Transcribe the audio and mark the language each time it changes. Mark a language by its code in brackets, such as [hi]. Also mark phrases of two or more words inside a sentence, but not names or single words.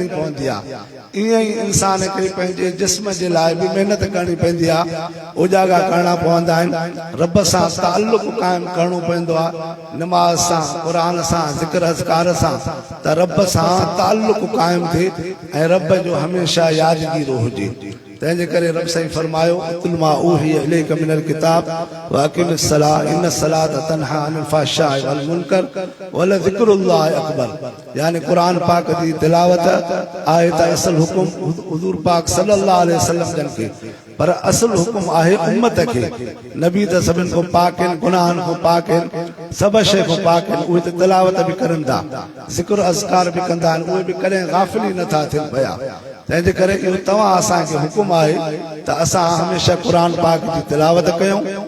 [sd] पवंदी आहे ईअं ई इंसान खे पंहिंजे जिस्म जे लाइ बि महिनत करणी पवंदी आहे उजागा करणा पवंदा आहिनि रब सां ताल्लुक़ क़ाइमु करणो पवंदो आहे नमाज़ सां क़ुरान सां ज़िक्र अज़कार सां त रब सां ताल्लुक़ क़ाइमु थिए ऐं रब जो हमेशह यादगीरो हुजे तंहिंजे करे रब साईं फरमायो [ar] قل ما أوحي إليك من الكتاب وأقم الصلاة إن الصلاة تنهى عن الفحشاء والمنكر ولذكر الله أكبر [sd] यानी कुरान पाक जी तिलावत आहे त असल हुकुम हुज़ूर पाक [ar] صلى الله عليه وسلم [sd] जन खे पर असल हुकुम आहे उम्मत खे नबी त सभिनि खां पाक आहिनि गुनाहनि खां पाक आहिनि सभु शइ खां पाक आहिनि उहे त तिलावत बि करनि था ज़िक्र अज़कार बि कंदा आहिनि उहे बि कॾहिं गाफ़िल ई नथा थियनि पिया तंहिंजे करे इहो तव्हां असांखे हुकुम आहे त असां हमेशह क़ुरान पाक जी तिलावत कयूं